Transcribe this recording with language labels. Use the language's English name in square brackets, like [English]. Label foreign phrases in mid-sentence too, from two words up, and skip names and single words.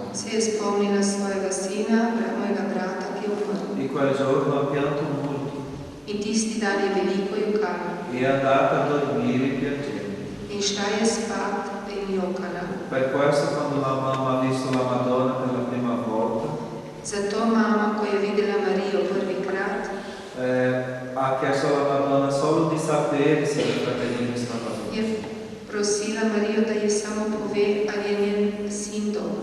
[Slovenian] si je spomnila svojega sina, mojega brata, ki je umrl. [Italian] E quel giorno ha pianto molto [Slovenian] In tisti dan je veliko jokala. [Italian] e è andata a dormire piangendo. [Slovenian] In šla je spat in jokala. [Italian] Per questo quando la mamma ha visto la Madonna per la prima volta, [Slovenian] Zato mama, ko je videla Marijo prvikrat, [Italian] ha chiesto alla Madonna solo di sapere se il fratellino stava bene. [Slovenian] je prosila Marijo, da ji samo pove, ali je njen sin dober.